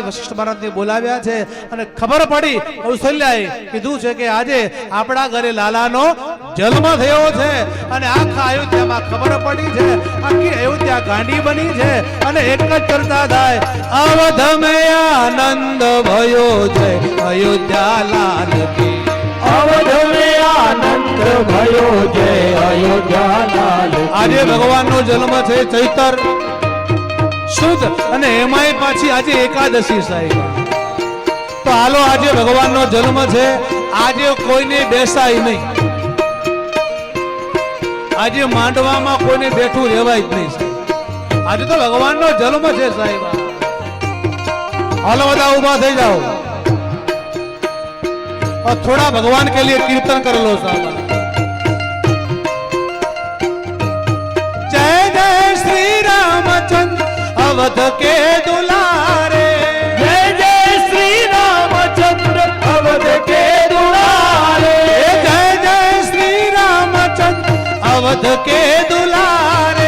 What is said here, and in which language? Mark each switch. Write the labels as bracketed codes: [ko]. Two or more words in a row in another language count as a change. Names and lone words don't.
[gu] વશિષ્ઠ મહારાજને બોલાવ્યા છે અને ખબર પડી કૌશલ્યાએ કીધું છે કે આજે આપણા ઘરે લાલાનો જન્મ થયો છે. અને આખા અયોધ્યામાં ખબર પડી છે, આખી અયોધ્યા ગાંડી બની છે. અને એક જ ચર્ચા થાય, [hi] अवधमय आनंद भयो जय अयोध्या लाल की. અવધ में आनंद भयो जय अयोध्या लाल की। [gu] આજે ભગવાનનો જન્મ છે ચૈતર શુદ્ધ અને એમાંય પાછી આજે એકાદશી સાહેબ. તો હાલો આજે ભગવાનનો જન્મ છે, આજે કોઈને બેસાય નહીં. આજે માંડવામાં કોઈને બેઠું રહેવાય જ નહીં સાહેબ. આજે તો ભગવાનનો જન્મ છે સાહેબ. હાલો બધા ઊભા થઈ જાઓ [hi] और थोड़ा भगवान के लिए कीर्तन कर लो साहब. जय जय श्री रामचंद्र अवध के दुलारे. जय जय श्री रामचंद्र अवध के दुलारे. जय जय श्री रामचंद्र अवध के दुलारे.